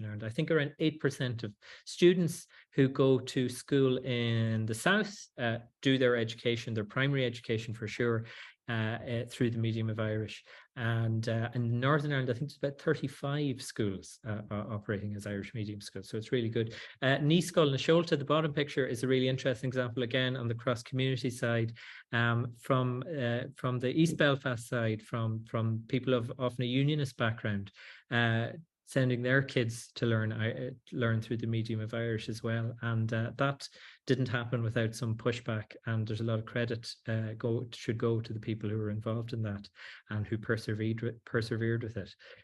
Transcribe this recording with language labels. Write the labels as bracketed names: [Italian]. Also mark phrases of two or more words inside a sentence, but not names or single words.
[English] And I think around 8% of students who go to school in the south do their education, their primary education for sure, through the medium of Irish. And in Northern Ireland, I think it's about 35 schools operating as Irish medium schools. So it's really good. Níoscoil na Seolta, the bottom picture, is a really interesting example, again, on the cross-community side, from the East Belfast side, from people of often a unionist background, sending their kids to learn through the medium of Irish as well. And that didn't happen without some pushback, and there's a lot of credit should go to the people who were involved in that and who persevered with it.